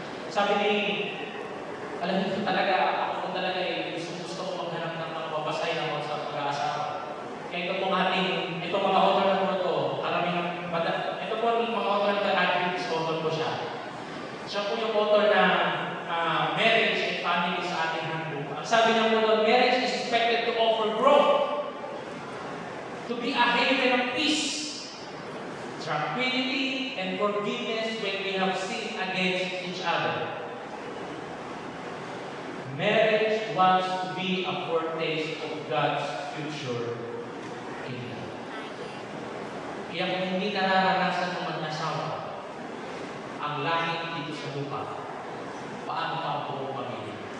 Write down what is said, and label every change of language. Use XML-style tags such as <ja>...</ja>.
<tl>Sabi ni, alam niyo talaga, ako talaga gusto ko maghanap ng mga babasay na mga sa pag-aasawa. Kaya ito pong ito mga author na po ito, ito po mga author na Adventist author po siya. Siya po yung author na marriage and family sa ating handbook. Ang sabi niya po doon,</tl> <en>marriage is expected to offer growth, to be a haven of peace, tranquility, and forgiveness when we have sinned against each other. Marriage wants to be a foretaste of God's future kingdom.</en> <tl>Kaya kung hindi nararanasan ng mag-asawa ang langit dito sa lupa, paano pa ang buong pamilya?</tl>